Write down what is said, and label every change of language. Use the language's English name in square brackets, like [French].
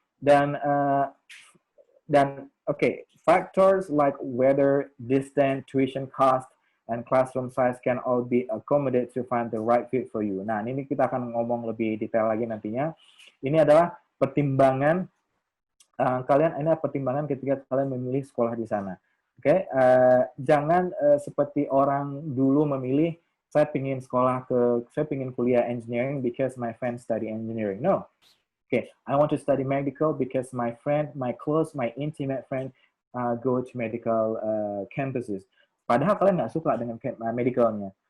[English] Dan factors like weather, distance, tuition cost, and classroom size can all be accommodated to find the right fit for you. [Indonesian] Nah, ini kita akan ngomong lebih detail lagi nantinya. Ini adalah pertimbangan pertimbangan ketika kalian memilih sekolah di sana. Jangan seperti orang dulu memilih, saya ingin kuliah engineering [English] because my friend study engineering. No. I want to study medical because my intimate friend go to medical campuses. [Indonesian] Padahal kalian nggak suka dengan medicalnya.